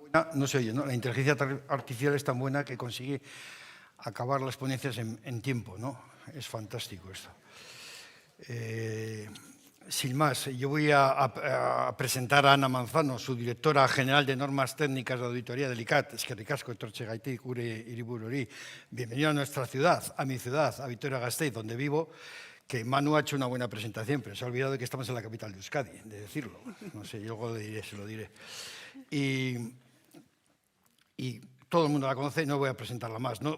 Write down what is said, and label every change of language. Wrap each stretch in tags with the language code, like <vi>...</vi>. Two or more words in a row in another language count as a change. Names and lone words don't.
<es>No se oye, ¿no? La inteligencia artificial es tan buena que consigue acabar las ponencias en tiempo, ¿no? Es fantástico esto. Sin más, yo voy a presentar a Ana Manzano, su directora general de normas técnicas de auditoría del ICAT.</es> <eu>Eskerrik asko etortzegatik gure hiribururi.</eu> <es>Bienvenido a nuestra ciudad, a mi ciudad, a Vitoria-Gasteiz, donde vivo, que Manu ha hecho una buena presentación, pero se ha olvidado de que estamos en la capital de Euskadi, de decirlo. No sé, yo luego le diré, se lo diré. Y todo el mundo la conoce, no voy a presentarla más, ¿no?</es>